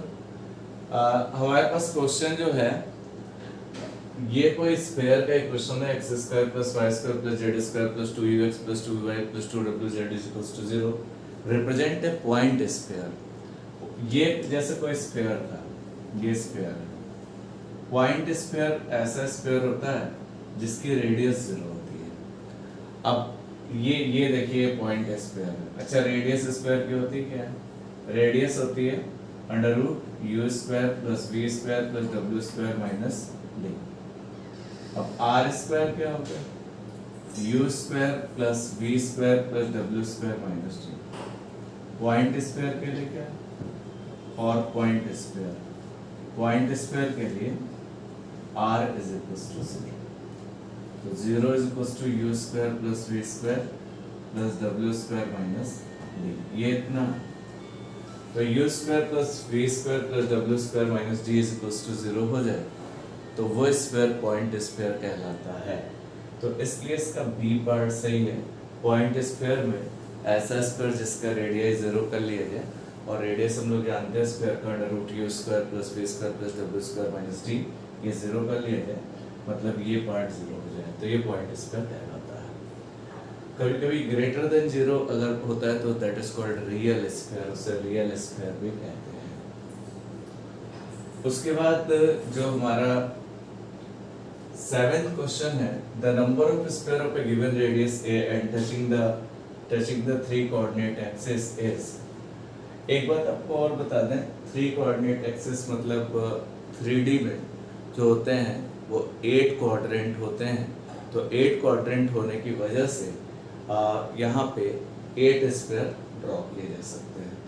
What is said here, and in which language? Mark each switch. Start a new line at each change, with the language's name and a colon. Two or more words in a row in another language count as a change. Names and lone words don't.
Hindi: हमारे पास क्वेश्चन जो है ये कोई स्फीयर का इक्वेशन है, x² + y² + z² + 2ux + 2y + 2wz = 0
English: represent a point sphere.
Hindi: ये जैसे कोई स्फीयर था, ये स्फीयर है।
English: point sphere
Hindi: ऐसा स्फीयर होता है जिसकी रेडियस 0 होती है। अब ये देखिए
English: point sphere
Hindi: है। अच्छा, रेडियस स्फीयर की होती क्या है? रेडियस होती है √u² + v² + w² - d। अब r² क्या हो गया? u² + v² + w² - d।
English: point sphere
Hindi: के लिए क्या है? और
English: point sphere, point sphere
Hindi: के लिए r = 0। तो 0 = u² + v² + w² - d। ये इतना। तो u² + v² + w² - d = 0 हो जाए तो वो
English: sphere point sphere
Hindi: कहलाता है। तो इसलिए इसका
English: B part
Hindi: सही है।
English: point sphere
Hindi: में ऐसा स्फीयर जिसका रेडियस 0 कर लिया जाए, और रेडियस हम लोग जानते हैं स्फीयर का √u² + v² + w² - d, ये 0 कर लिया जाए, मतलब ये पार्ट 0 हो जाए, तो ये
English: point sphere
Hindi: कहलाता है। कभी कभी
English: greater than 0
Hindi: अगर होता है तो
English: that is called real sphere,
Hindi: उसे
English: real sphere
Hindi: भी कहते हैं। उसके बाद जो हमारा
English: 7th question है, the number of sphere of a given radius a and touching the 3 coordinate axis is।
Hindi: एक बात आपको और बता दें,
English: 3 coordinate axis
Hindi: मतलब 3D में जो होते हैं वो 8 क्वाड्रेंट होते हैं। तो 8 क्वाड्रेंट होने की वजह से यहाँ पे 8
English: sphere draw
Hindi: किए जा सकते हैं।